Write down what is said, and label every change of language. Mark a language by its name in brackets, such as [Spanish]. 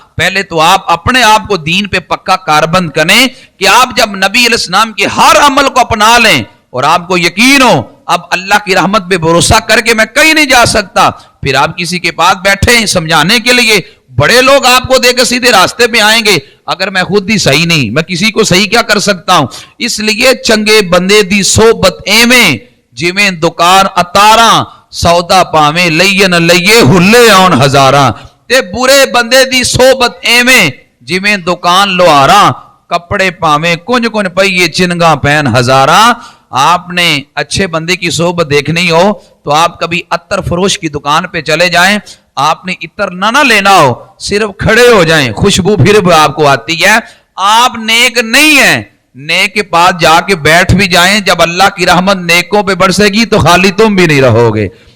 [Urdu] پہلے تو آپ اپنے آپ کو دین پہ پکا کاربند کریں کہ آپ جب نبی علیہ السلام کے ہر عمل کو اپنا لیں اور آپ کو یقین ہو اب اللہ کی رحمت پہ بھروسہ کر کے میں کہیں نہیں جا سکتا, پھر آپ کسی کے پاس بیٹھے سمجھانے کے لیے. بڑے لوگ آپ کو دے کے سیدھے راستے پہ آئیں گے, اگر میں خود ہی صحیح نہیں میں کسی کو صحیح کیا کر سکتا ہوں. [Punjabi] اس لیے چنگے بندے دی صحبت ایویں جویں دکان اتاراں سودا پاویں لئے نہ لئے ہلے آن ہزاراں, تے برے بندے دی صحبت ایویں جویں دکان لوہاراں کپڑے پاویں کنج کنج پئیے چنگاں پہن ہزاراں. [Urdu] آپ نے اچھے بندے کی صحبت دیکھنی ہو تو آپ کبھی عطر فروش کی دکان پہ چلے جائیں, آپ نے عطر نہ لینا ہو صرف کھڑے ہو جائیں, خوشبو پھر بھی آپ کو آتی ہے. آپ نیک نہیں ہیں, نیک کے پاس جا کے بیٹھ بھی جائیں, جب اللہ کی رحمت نیکوں پہ برسے گی تو خالی تم بھی نہیں رہو گے.